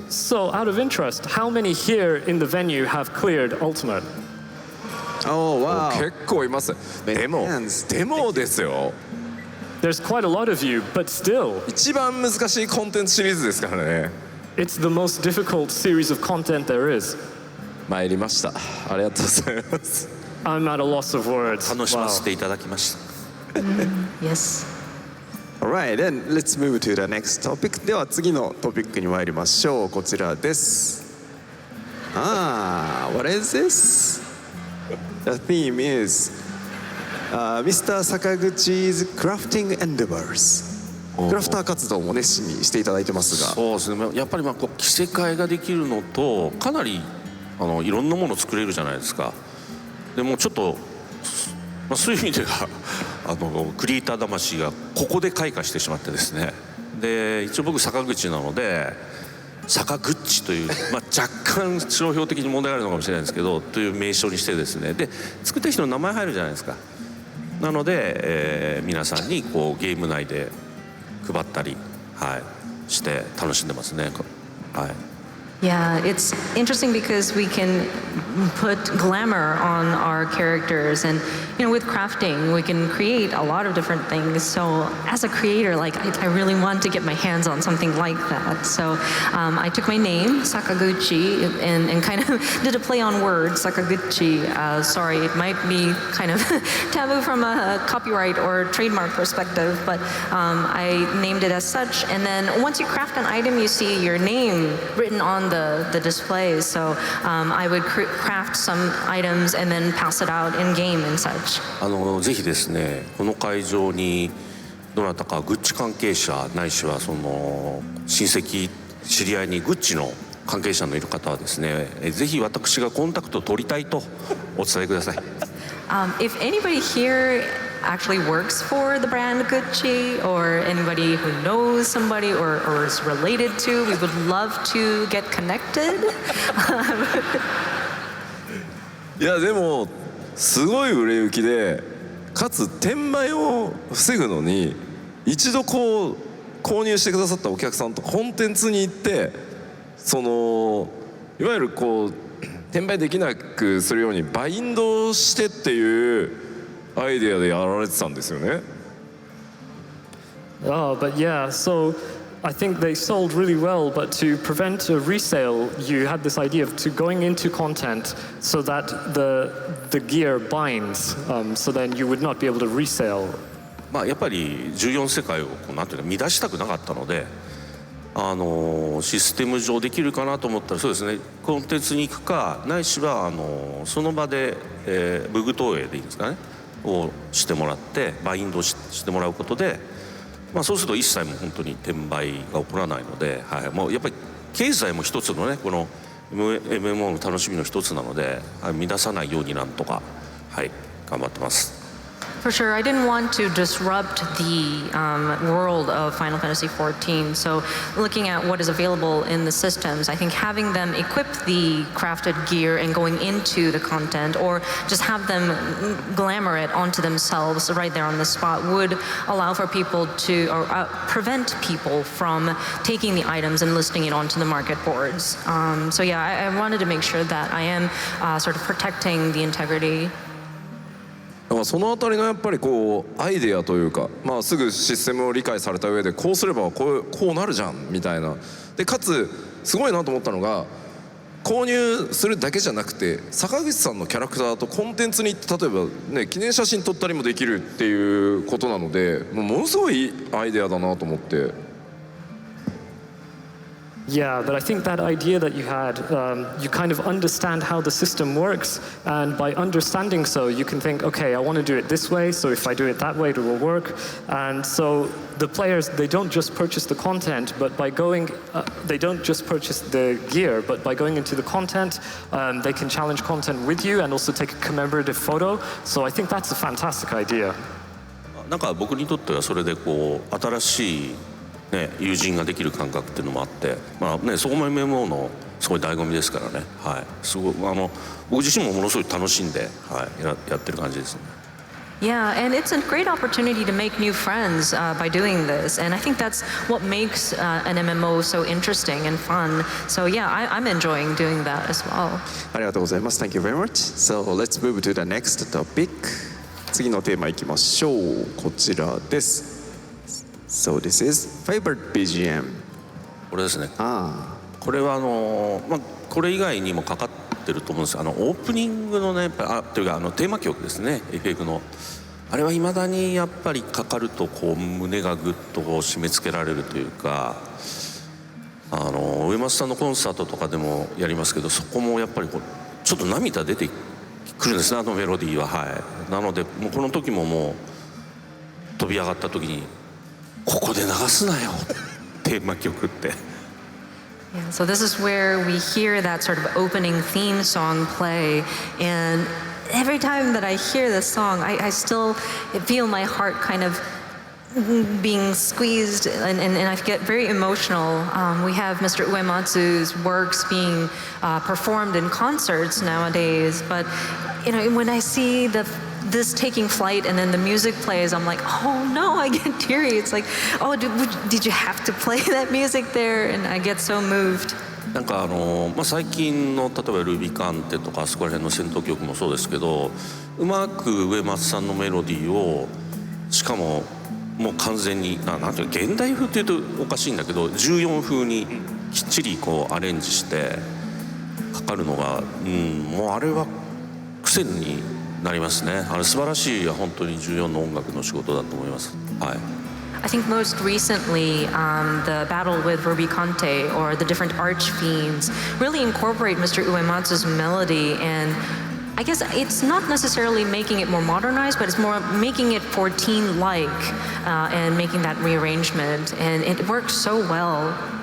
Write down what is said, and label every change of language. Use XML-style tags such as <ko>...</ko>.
<en>So, out of interest, how many here in the venue have cleared Ultimate? Oh wow.</en> <ja>結構います。でもですよ。</ja> <en>There's quite a lot of you, but still,</en> <ja>一番難しいコンテンツシリーズですからね。</ja> <en>it's the most difficult series of content there is.</en> <ja>参りました。ありがとうございます。</ja> <en>I'm at a loss of words.</en> <ja>楽しませていただきました。</ja> <en>Yes. Alright, then let's move to the next topic.</en> <ja>では次のトピックに参りましょう。こちらです。</ja> <en>What is this? The theme is Mr. Sakaguchi's crafting endeavors.</en> <ja>クラフター活動も熱心にしていただいてますが。そうですね。やっぱりまあこう着せ替えができるのとかなりいろんなもの作れるじゃないですか。でもちょっと、まあ、そういう意味ではクリエイター魂がここで開花してしまってですね。で一応僕坂口なので坂口という、若干商標的に問題があるのかもしれないですけどという名称にしてですね、で作った人の名前入るじゃないですか。なので、皆さんにこうゲーム内で配ったり、して楽しんでますね。</ja> <en>Yeah, it's interesting because we can put glamour on our characters, and with crafting we can create a lot of different things. So as a creator, I really want to get my hands on something like that. So I took my name Sakaguchi and kind of did a play on words, Sakaguchi. Sorry, it might be kind of taboo from a copyright or trademark perspective, but I named it as such. And then once you craft an item, you see your name written on the displays. So I would craft some items and then pass it out in game and such.</en> <ja>ぜひですね、この会場にどなたかグッチ関係者ないしはその親戚知り合いにグッチの関係者のいる方はですね、ぜひ私がコンタクトを取りたいとお伝えください。</ja> <en>If anybody here actually works for the brand Gucci, or anybody who knows somebody or is related to, we would love to get connected.</en> <ja>いやでもすごい売れ行きで、かつ転売を防ぐのに一度こう購入してくださったお客さんとコンテンツに行って、そのいわゆるこう転売できなくするようにバインドしてっていうアイデアでやられてたんですよね。</ja> <en>Oh, but yeah, so I think they sold really well, but to prevent a resale, you had this idea of going into content so that the gear binds, so then you would not be able to resale.</en> <ja>やっぱり14世界をなんていうか乱したくなかったので、システム上できるかなと思ったら、そうですね、コンテンツに行くかないしはその場で、ブグ投影でいいんですかねをしてもらってバインドしてもらうことで、そうすると一切も本当に転売が起こらないので、もうやっぱり経済も一つのねこの MMO の楽しみの一つなので、乱さないようになんとか頑張ってます。</ja> <en>For sure, I didn't want to disrupt the world of Final Fantasy XIV. So looking at what is available in the systems, I think having them equip the crafted gear and going into the content, or just have them glamour it onto themselves right there on the spot, would allow for people to, or prevent people from taking the items and listing it onto the market boards. So yeah, I wanted to make sure that I am sort of protecting the integrity.</en> <ja>そのあたりのやっぱりこうアイデアというか、すぐシステムを理解された上でこうすればこうなるじゃんみたいな。でかつすごいなと思ったのが、購入するだけじゃなくて坂口さんのキャラクターとコンテンツに行って例えばね記念写真撮ったりもできるっていうことなので、ものすごいアイデアだなと思って。</ja> <en>Yeah, but I think that idea that you had, you kind of understand how the system works, and by understanding so, you can think, okay, I want to do it this way, so if I do it that way, it will work. And so the players, they don't just purchase the content, but by going, they don't just purchase the gear, but by going into the content, they can challenge content with you and also take a commemorative photo. So I think that's a fantastic idea.</en> <ja>なんか僕にとってはそれでこう新しい友人ができる感覚っていうのもあって、そこも MMO のすごい醍醐味ですからね。すごい僕自身もものすごい楽しんで、やってる感じですね。</ja> <en>Yeah, and it's a great opportunity to make new friends by doing this, and I think that's what makes an MMO so interesting and fun. So yeah, I'm enjoying doing that as well.</en> <ja>ありがとうございます。</ja> <en>Thank you very much. So let's move to the next topic.</en> <ja>次のテーマいきましょう。こちらです。</ja> <en>So this is favorite BGM.</en> <ja>これですね。これはこれ以外にもかかってると思うんです。オープニングのね、というかテーマ曲ですね。 FF のあれは未だにやっぱりかかるとこう胸がぐっとこう締め付けられるというか、上松さんのコンサートとかでもやりますけど、そこもやっぱりこうちょっと涙出てくるんですね、メロディーは。なのでもうこの時ももう飛び上がった時にここで流すなよテーマ曲って。</ja> <en>Yeah, so this is where we hear that sort of opening theme song play, and every time that I hear this song, I still feel my heart kind of being squeezed, and I get very emotional. We have Mr. Uematsu's works being performed in concerts nowadays, but when I see this taking flight and then the music plays, I'm like, oh no, I get teary. It's like, oh, did you have to play that music there? And I get so moved.</en> <ja>なんか最近の例えばルビカンテとかあそこら辺の戦闘曲もそうですけど、うまく上松さんのメロディーをしかももう完全になんていうか現代風っていうとおかしいんだけど14風にきっちりこうアレンジしてかかるのが、もうあれは癖になりますね。素晴らしい本当に14の音楽の仕事だと思います。はい。</ja> <en>I think most recently, the battle with Rubicante or the different arch fiends really incorporate Mr. Uematsu's melody, and I guess it's not necessarily making it more modernized, but it's more making it 14-like and making that rearrangement, and it works so well.</en>